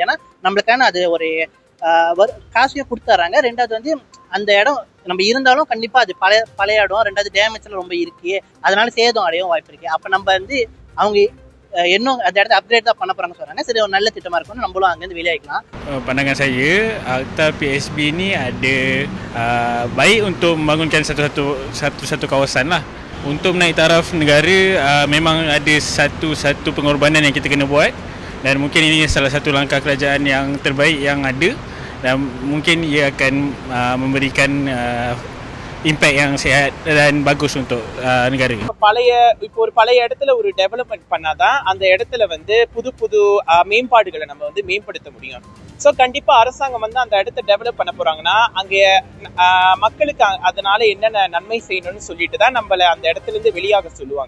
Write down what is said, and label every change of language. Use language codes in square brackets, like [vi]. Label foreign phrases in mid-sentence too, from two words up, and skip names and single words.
[ta] ஏன்னா நம்மளுக்கான அது ஒரு காசையும் கொடுத்துறாங்க. ரெண்டாவது வந்து அந்த இடம் நம்ம இருந்தாலும் கண்டிப்பா அது பழைய இடம். ரெண்டாவது டேமேஜ்ல ரொம்ப இருக்கு, அதனால சேதம் அடையவும் வாய்ப்பு இருக்கு. அப்ப நம்ம வந்து அவங்க இன்னும் அந்த இடத்த அப்கிரேட் தான் பண்ண போறாங்க சொல்றாங்க. சரி, ஒரு நல்ல திட்டமா இருக்கும், நம்மளும் அங்கேருந்து வெளியாகிக்கலாம். [ms] Pandangan saya, Akta PSB ni ada baik untuk membangunkan satu kawasan lah. Untuk menaik taraf negara, memang ada satu pengorbanan yang kita kena buat, dan mungkin ini salah satu langkah kerajaan yang terbaik yang ada, dan mungkin ia akan memberikan impact yang sihat dan bagus untuk negara. [ta] இப்போ ஒரு பழைய இடத்துல ஒரு டெவலப்மெண்ட் பண்ணாதான் அந்த இடத்துல வந்து புது மேம்பாடுகளை நம்ம வந்து மேம்படுத்த முடியும். ஸோ கண்டிப்பா அரசாங்கம் வந்து அந்த இடத்த டெவலப் பண்ண போறாங்கன்னா அங்கே மக்களுக்கு அதனால என்னென்ன நன்மை செய்யணும்னு சொல்லிட்டு தான் நம்மள அந்த இடத்துல இருந்து வெளியாக சொல்லுவாங்க.